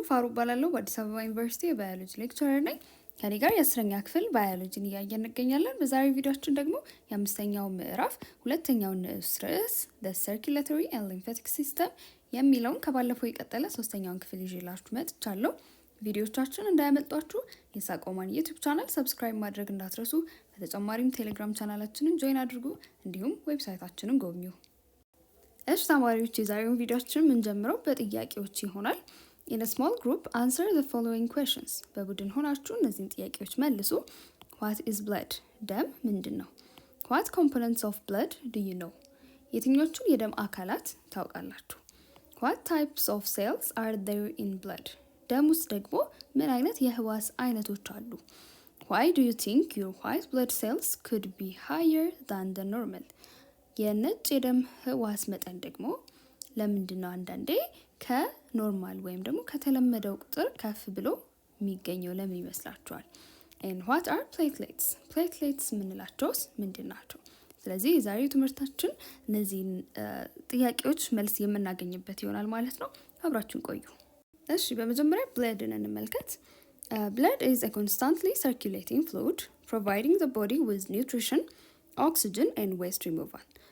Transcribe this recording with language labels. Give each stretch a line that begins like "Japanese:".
Amharic: ፋሩ እባላለሁ በአዲስ አበባ ዩኒቨርሲቲ የባዮሎጂ ሌክቸረር ነኝ። ከኔ ጋር የ10ኛ ክፍል ባዮሎጂን እያየን እንገኛለን። በዛሬው ቪዲዮአችን ደግሞ የአምስተኛው ምዕራፍ ሁለተኛውን ንዑስ ርዕስ The Circulatory and Lymphatic System የሚለውን ከባለፈው የቀጠለ ሶስተኛውን ክፍል ይዤላችሁ መጥቻለሁ። ቪዲዮቻችን እንዳያመልጧችሁ የሳቆማን ዩቲዩብ ቻናል ሰብስክራይብ ማድረግ እንዳትረሱ። በተጨማሪም ቴሌግራም ቻናላችንን ጆይን አድርጉ፣ እንዲሁም ዌብሳይታችንን ጎብኙ። እሺ ተማሪዎች የዛሬውን ቪዲዮአችን የምንጀምረው በጥያቄዎች ይሆናል።
English: In a small group answer the following questions።
Amharic: በቡድን ሆናችሁ እነዚህን ጥያቄዎች መልሱ።
English: What is blood?
Amharic: ደም ምንድን ነው?
English: What components of blood do you know?
Amharic: የትኞቹን የደም አካላት ታውቃላችሁ?
English: What types of cells are there in blood?
Amharic: ደም ውስጥ ደግሞ ምን አይነት የህዋስ አይነቶች አሉ?
English: Why do you think your white blood cells could be higher than the normal?
Amharic: የነጭ የደም ህዋስ መጠን ደግሞ ለምንድን ነው አንዳንዴ ከኖርማል ወይም ደግሞ ከተለመደው ቁጥር ከፍ ብሎ የሚገኘው ለምን ይመስላችኋል?
English: And what are platelets? platelets
Amharic: ምንላቸውስ ምንድን ናቸው? ስለዚህ የዛሬው ትምህርታችን እነዚህን ጥያቄዎች መልስ የምናገኝበት ይሆናል ማለት ነው። አብራችሁን ቆዩ። እሺ በመጀመሪያ ብለድን እንመልከት።
English: Blood is a constantly circulating fluid providing the body with nutrition, oxygen and waste removal.